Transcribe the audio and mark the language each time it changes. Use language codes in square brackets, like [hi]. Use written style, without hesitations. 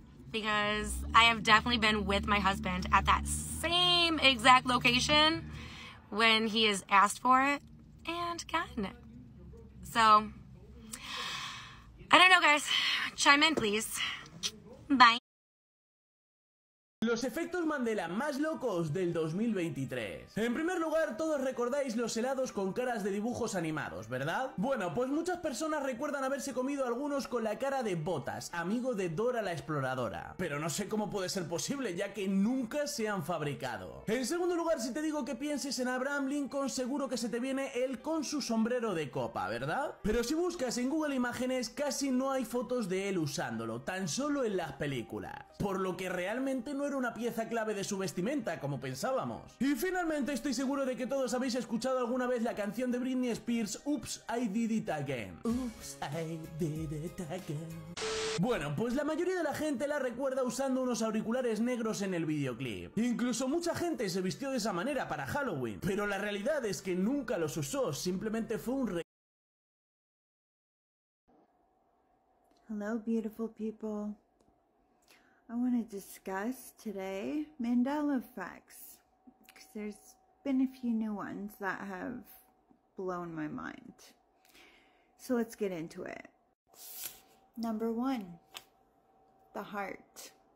[en] Because I have definitely been with my husband at that same exact location when he has asked for it and gotten it. So, I don't know, guys. Chime in, please. Bye. [es] Los efectos Mandela más locos del 2023. En primer lugar, todos recordáis los helados con caras de dibujos animados, ¿verdad? Bueno, pues muchas personas recuerdan haberse comido algunos con la cara de Botas, amigo de Dora la Exploradora. Pero no sé cómo puede ser posible, ya que nunca se han fabricado. En segundo lugar, si te digo que pienses en Abraham Lincoln, seguro que se te viene él con su sombrero de copa, ¿verdad? Pero si buscas en Google Imágenes, casi no hay fotos de él usándolo, tan solo en las películas. Por lo que realmente no era una pieza clave de su vestimenta, como pensábamos. Y finalmente estoy seguro de que todos habéis escuchado alguna vez la canción de Britney Spears, Oops, I Did It Again. Oops, I Did It Again. Bueno, pues la mayoría de la gente la recuerda usando unos auriculares negros en el videoclip. Incluso mucha gente se vistió de esa manera para Halloween. Pero la realidad es que nunca los usó, simplemente fue un [en] Hello, beautiful people. I want to discuss today Mandela effects, because there's been a few new ones that have blown my mind. So let's get into it. Number 1, the heart.